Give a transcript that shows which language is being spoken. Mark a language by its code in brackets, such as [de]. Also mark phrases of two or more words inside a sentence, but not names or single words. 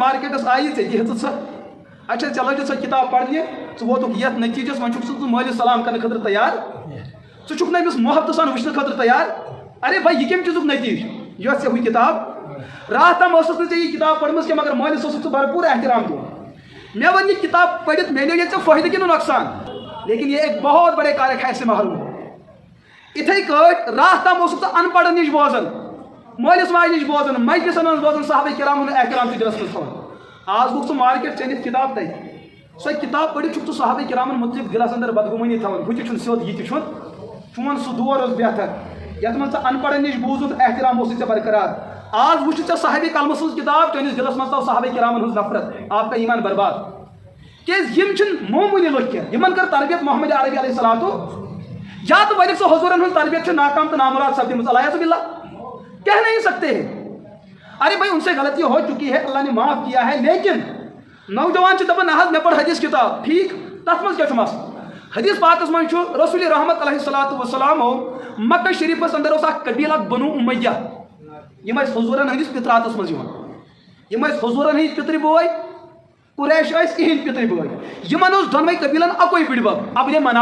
[ks] مارکیٹس آیہِ ژےٚ دِہژٕ سۄ اچھا ژےٚ لٲجِتھ سۄ کِتاب پرنہِ ژٕ ووتُکھ یتھ نٔتیٖجس وۄنۍ چھُکھ ژٕ مٲلِس سلام کرنہٕ خٲطرٕ تیار ژٕ چھُکھ نہٕ أمِس محبتہٕ سان وٕچھنہٕ خٲطرٕ تیار [ur] ارے بھائی [ks] یہِ کمہِ چیٖزُک نٔتیٖجہٕ یۄس ژےٚ ہُہ کِتاب راتھ تام ٲسٕس نہٕ ژےٚ یہِ کِتاب پٔرمٕژ کینٛہہ مگر مٲلِس اوسُکھ ژٕ بھرپوٗر احترام دِوان مےٚ ووٚن یہِ کِتاب پٔرِتھ مِلیو ییٚتہِ ژےٚ فٲیدٕ کِنہٕ نۄقصان [ur] لیکن یہ ایک بہت بڑے کار خیر سے محروم [ks] اتھے کٲٹھۍ راتھ تام اوسُکھ ژٕ ان پڑھن نِش بوزان مٲلِس ماجہِ نِش بوزان مجلسن منٛز بوزان صحابہ کرام ہُنٛد احترام چھُ دِلس منٛز تھاوان آز گوٚکھ ژٕ مارکیٹ ژےٚ نِتھ کِتاب تتہِ سۄ کِتاب پٔرِتھ چھُکھ ژٕ صحابہ کرامن متعلق دِلس اندر بدگُمٲنی تھاوان ہُہ تہِ چھُنہٕ سیوٚد یہِ تہِ چھُنہٕ چون سُہ دور اوس بہتر یتھ منٛز ژٕ ان پڑھن نِش بوٗزُتھ احترام اوسُے ژےٚ برقرار آز وٕچھِ ژےٚ صحابہ کلمہٕ سٕنٛز کِتاب چٲنِس دِلس منٛز تھاو صحابہ کرامن ہٕنٛز نفرت [ur] آپ کا ایمان برباد [ks] کیٛازِ یِم چھِنہٕ معموٗلی لُکھ کینٛہہ یِمن کٔر تربیت محمد عربی علیہ الصلاتُ یا تو ورنہ سو حضورن ہٕنٛز تربیت چھِ ناکام تہٕ نامراد سپدیمٕژ علیہ باللہ [ur] کہہ نہیں سکتے ہیں ارے بھائی ان سے غلطی ہو چکی ہے اللہ نے معاف کیا ہے لیکن [ks] نوجوان چھِ دپان نہ حظ مےٚ پٔر حدیث کِتاب ٹھیٖک تتھ منٛز کیٛاہ چھُ مسلہٕ حدیث پاکس منٛز چھُ رسول رحمت علیہ الصلاتُ وسلام مکہ شریٖفس اندر اوس اکھ قبیٖل اکھ بنو امیہ یِم ٲسۍ حضورن ہٕنٛدِس پِتراتس منٛز یِوان یِم ٲسۍ حضورن ہٕنٛدۍ پِترِ بوے قریش ٲسۍ یِہِنٛدۍ پِترِ بوے یِمن اوس دۄنوَے قبیٖلن اکوے بٕڈِبب ابنِ